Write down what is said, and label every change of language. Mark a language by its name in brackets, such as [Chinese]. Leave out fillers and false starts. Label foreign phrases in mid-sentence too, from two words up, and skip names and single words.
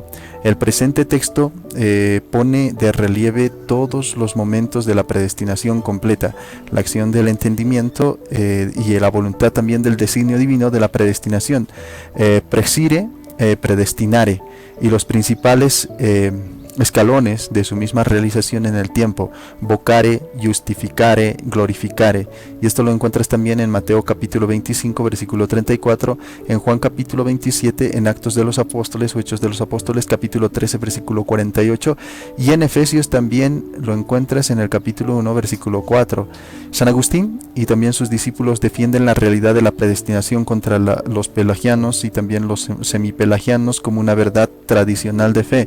[Spanish] El presente texto pone de relieve todos los momentos de la predestinación completa, la acción del entendimiento y la voluntad también del designio divino de la predestinación. [Latin] Presire, predestinare, [Spanish] y los principales escalones de su misma realización en el tiempo: [Latin] vocare, justificare, glorificare. [Spanish] Y esto lo encuentras también en Mateo capítulo 25 versículo 34, en Juan capítulo 27, en Actos de los Apóstoles o Hechos de los Apóstoles capítulo 13 versículo 48, y en Efesios también lo encuentras en el capítulo 1 versículo 4. San Agustín y también sus discípulos defienden la realidad de la predestinación contra los pelagianos y también los semipelagianos como una verdad tradicional de fe.